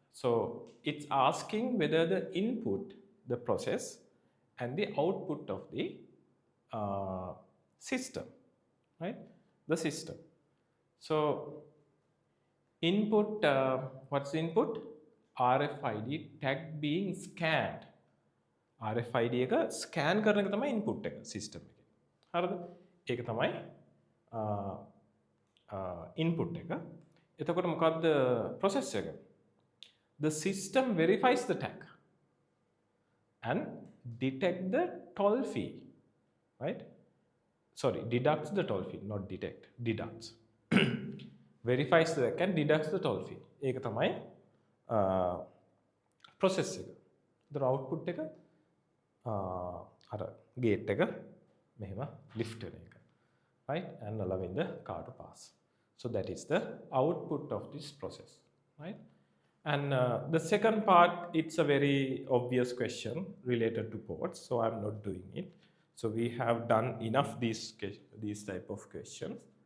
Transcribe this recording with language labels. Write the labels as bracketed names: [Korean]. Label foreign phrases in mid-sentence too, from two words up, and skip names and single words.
[English] So it's asking whether the input, the process, and the output of the uh, system, right? The system. So input, what's the input? RFID tag being scanned. [Sinhala] RFID එක ස්කෑන් කරන එක තමයි ඉන්පුට් එක සිස්ටම් එකේ. හරිද? ඒක තමයි ඉන්පුට් එක. එතකොට මොකක්ද process එක? [English] The system verifies the tag and detect the toll fee, right? Sorry, deducts the toll fee, not detect, deducts. Verifies the tag and deducts the toll fee. [Sinhala] ඒක තමයි process එක. [English] the output [Sinhala] එක අර gate එක මෙහෙම lift වෙන එක, [English] right? And allowing the car to pass. So that is the output of this process, right? And the second part, it's a very obvious question related to ports, so I'm not doing it. So we have done enough these type of questions.